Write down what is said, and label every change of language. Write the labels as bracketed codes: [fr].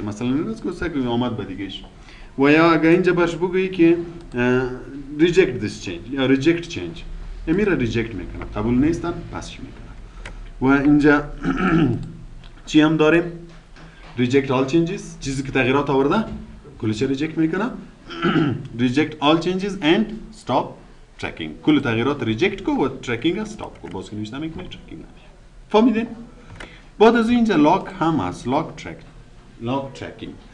[fa] مثلا این از که آمد به دیگهش. و یا اگر اینجا باش بگویی که [en] reject this change [fa] یا [en] reject change، [fa] امی را reject میکنه، قبول نیستن پاسش میکنه. و اینجا چی هم داریم؟ [en] reject all changes، [fa] چیزی که تغییرات آورده کلش reject میکنه. [en] reject all changes and stop tracking. [fa] کل تغییرات ریجکت کو و ترکینگ استاپ کو. باز که نوشته میکنه ترکینگ نمیشه. فهمیدین؟ بعد از اینجا لاک هم هست. لاک ترکینگ.